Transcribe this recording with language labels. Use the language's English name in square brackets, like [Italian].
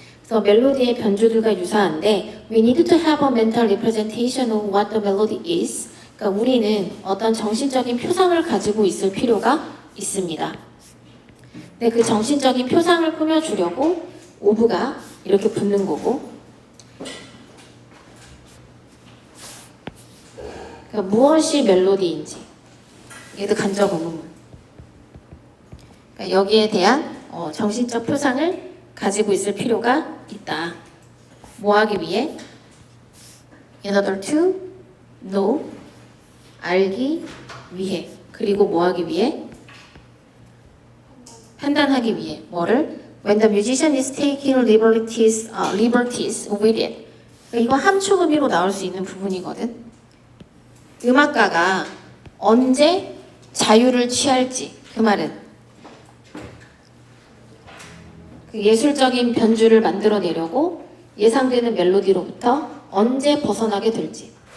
[Korean] 그래서 멜로디의 변주들과 유사한데 [English] we need to have a mental representation of what the melody is. [Korean] 그러니까 우리는 어떤 정신적인 표상을 가지고 있을 필요가 있습니다. 근데 그 정신적인 표상을 꾸며주려고 오브가 이렇게 붙는 거고, 그러니까 무엇이 멜로디인지 얘도 간접 의문문. 그러니까 여기에 대한 정신적 표상을 가지고 있을 필요가 있다. 뭐 하기 위해? [English] In order to know, [Korean] 알기 위해. 그리고 뭐 하기 위해? 판단하기 위해. 뭐를? [English] When the musician is taking liberties with it. [Korean] 이거 함축 의미로 나올 수 있는 부분이거든. 음악가가 언제 자유를 취할지. 그 말은 그 예술적인 변주를 만들어내려고 예상되는 멜로디로부터 언제 벗어나게 될지.